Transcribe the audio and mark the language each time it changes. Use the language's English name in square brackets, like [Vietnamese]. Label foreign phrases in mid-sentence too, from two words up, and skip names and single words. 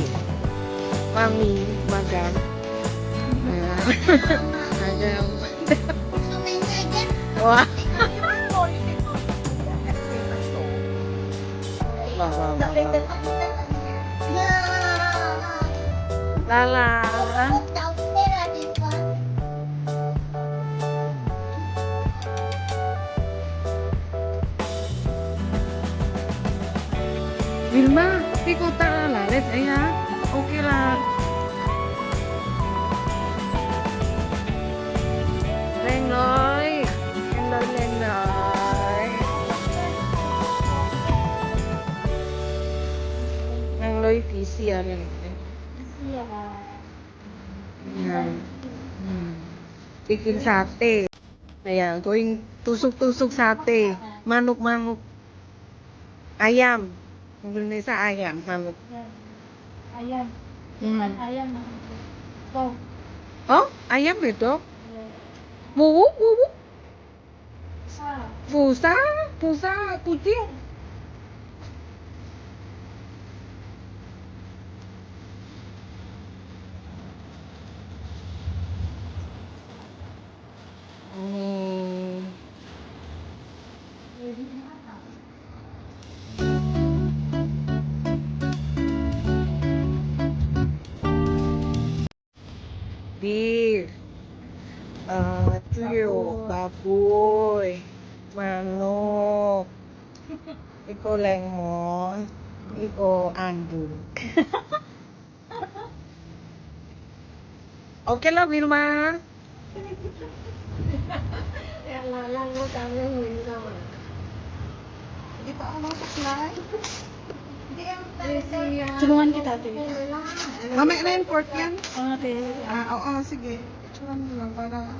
[Filipino] Mami, magang. Magang. Wah. Wah, wah, wah, wah. Lala. Vilma, di ko lalit. Ayan. Okay lang. Lengloy. Hello, Lengloy. Lengloy, PC ano. [Indonesian] Ayan. Bikin sate. [Filipino] Ayan, [Indonesian] going tusuk-tusuk sate. [Filipino] Manok-manok. [Indonesian] Ayam. Indonesia ayam, manok. Ayam. Hmm. Ayam. Oh. Oh, ayam itu? [Filipino] Bubuk, bubuk. Pusa, pusa kucing. Hmm. Beef, tuyo, baboy, manok, iko lemon, iko anduk. [Indonesian] Oke lah, Vilma. [Filipino] Ito ang mga supply. Tulungan kita, ate. Mamaya na yung pork yan. Ate. Oo, sige. Ituan mo lang para...